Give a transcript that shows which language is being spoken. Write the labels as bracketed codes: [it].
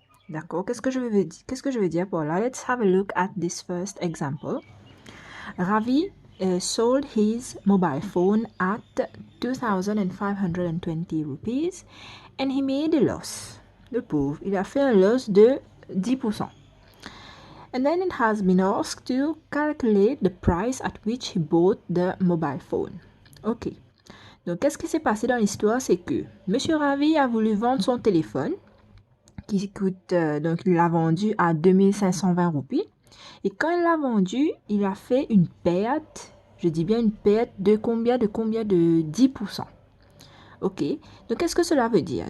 [fr] D'accord, qu'est-ce que je veux dire par là? [en] Let's have a look at this first example. Ravi sold his mobile phone at 2,520 rupees and he made a loss. [fr] Le pauvre, il a fait un loss de 10%. [en] And then it has been asked to calculate the price at which he bought the mobile phone. Ok. [fr] Donc, qu'est-ce qui s'est passé dans l'histoire? C'est que Monsieur Ravi a voulu vendre son téléphone, qui coûte, donc il l'a vendu à 2520 roupies. Et quand il l'a vendu, il a fait une perte, je dis bien une perte de combien? De 10%. Ok. Donc, qu'est-ce que cela veut dire?